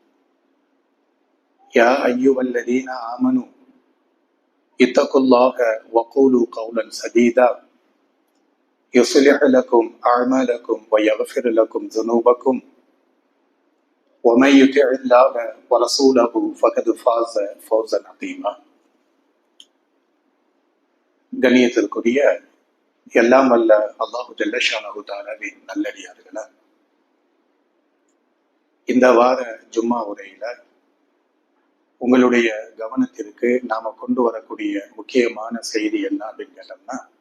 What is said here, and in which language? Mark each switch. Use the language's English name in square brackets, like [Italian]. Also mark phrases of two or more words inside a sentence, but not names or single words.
[Arabic] يا أيها الذين آمنوا اتقوا الله وقولوا قولا سديدا يصلح لكم أعمالكم ويغفر لكم ذنوبكم ومن يطع الله ورسوله فقد فاز فوزا عظيما. [Tamil] கண்ணியத்திற்குரிய எல்லாம் வல்ல [Arabic] الله جل شأنه [Tamil] தஆலாவின் நல்லடியார்களே, இந்த வார ஜும்மா உரையில உங்களுடைய கவனத்திற்கு நாம கொண்டு வரக்கூடிய முக்கியமான செய்தி என்ன அப்படின்னு கேட்டோம்னா,